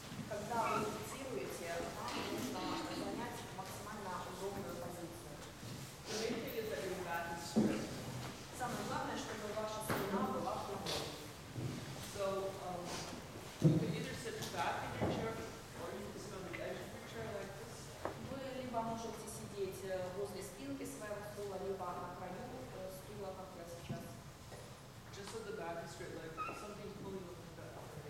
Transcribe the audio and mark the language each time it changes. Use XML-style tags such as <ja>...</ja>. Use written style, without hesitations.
<ru>Когда вы медитируете, вам нужно занять максимально удобную позицию.</ru> <en>The main thing is that your back is straight.</en> <ru>Самое главное, чтобы ваша спина была прямой.</ru> <en>So you can either sit back in your chair or you can sit on the edge of your chair like this.</en> <ru>Вы либо можете сидеть возле спинки своего стула, либо на краю стула, как я сейчас.</ru> <en>Just so the back is straight, like something's pulling you in the back.</en>